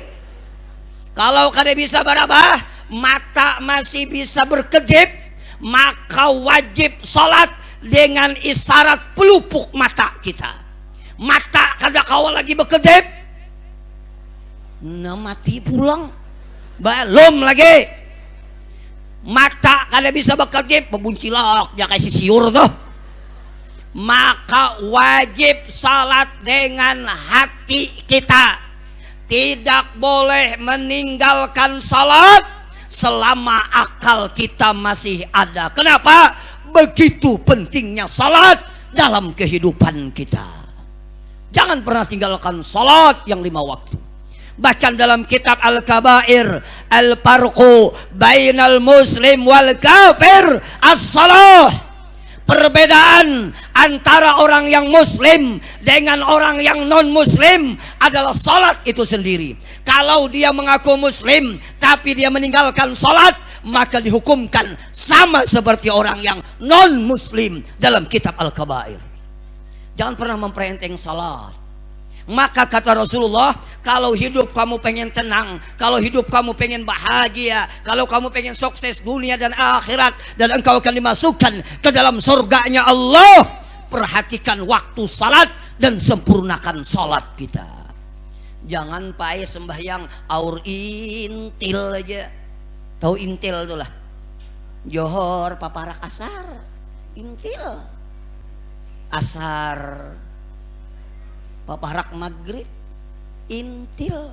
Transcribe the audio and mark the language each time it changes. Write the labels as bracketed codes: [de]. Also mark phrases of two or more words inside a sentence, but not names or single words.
[id] Kalau [bjn] kada bisa barabah, [id] mata masih bisa berkedip, maka wajib salat dengan isyarat pelupuk mata kita. [bjn] Mata kada kawal lagi berkedip, nah mati pulang. Belum lagi. Mata kada bisa berkedip, bebuncilak ya kayak siur tuh. [id] Maka wajib salat dengan hati kita. Tidak boleh meninggalkan salat selama akal kita masih ada. Kenapa? Begitu pentingnya salat dalam kehidupan kita. Jangan pernah tinggalkan salat yang 5 waktu. Bahkan dalam kitab Al-Kabair, [ar] الفرق بين المسلم والكافر الصلاة. [id] Perbedaan antara orang yang muslim dengan orang yang non muslim adalah salat itu sendiri. Kalau dia mengaku muslim tapi dia meninggalkan salat, maka dihukumkan sama seperti orang yang non muslim dalam kitab Al-Kabair. Jangan pernah memperenteng salat. Maka kata Rasulullah, kalau hidup kamu pengen tenang, kalau hidup kamu pengen bahagia, kalau kamu pengen sukses dunia dan akhirat, dan engkau akan dimasukkan ke dalam surganya Allah, perhatikan waktu salat dan sempurnakan salat kita. [bjn] Jangan pakai sembahyang aur intil aja. Tahu intil tuh lah. Johor, paparak asar, intil. Asar, paparak maghrib, intil.